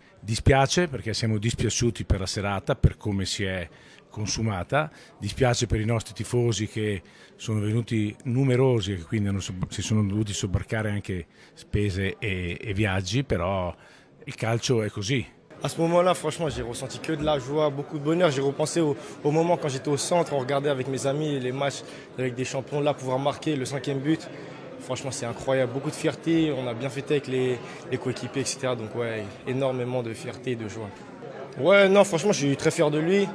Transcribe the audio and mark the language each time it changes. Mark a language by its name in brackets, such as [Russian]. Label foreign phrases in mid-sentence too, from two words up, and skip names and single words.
[Italian] Dispiace perché siamo dispiaciuti per la serata, per come si è consumata, dispiace per i nostri tifosi che sono venuti numerosi e che quindi si sono dovuti sobbarcare anche spese e viaggi, però il calcio è così. [French] À ce moment-là, franchement, j'ai ressenti que de la joie, beaucoup de bonheur. J'ai repensé au moment quand j'étais au centre, on regardait avec mes amis les matchs avec des champions, là, pouvoir marquer le 5e but. Franchement, c'est incroyable. Beaucoup de fierté, on a bien fêté avec les coéquipiers, etc. Donc ouais, énormément de fierté et de joie. Ouais, non, franchement, je suis très fier de lui.